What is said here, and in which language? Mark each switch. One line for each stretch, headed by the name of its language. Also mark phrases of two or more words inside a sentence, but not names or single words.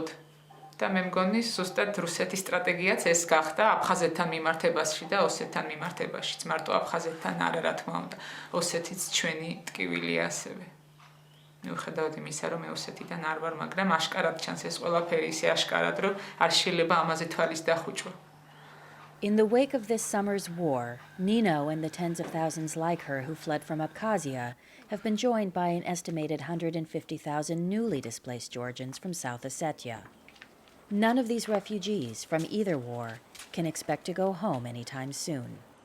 Georgian: და მე მგონი ზუსტად რუსეთის სტრატეგიაც ეს გახდა აფხაზეთთან მიმართებაში და ოსეთთან მიმართებაშიც. მარტო აფხაზეთთან არა, რა თქმა უნდა, ოსეთიც ჩვენი ტკივილია ასევე. მიუხედავად იმისა, რომ მე ოსეთიდან არ ვარ, მაგრამ აშკარად ჩანს ეს ყველაფერი ისე აშკარად, რომ არ შეიძლება ამაზე თვალის დახვიჭვა.
English: In the wake of this summer's war, Nino and the tens of thousands like her who fled from Abkhazia have been joined by an estimated 150,000 newly displaced Georgians from South Ossetia. None of these refugees from either war can expect to go home anytime soon.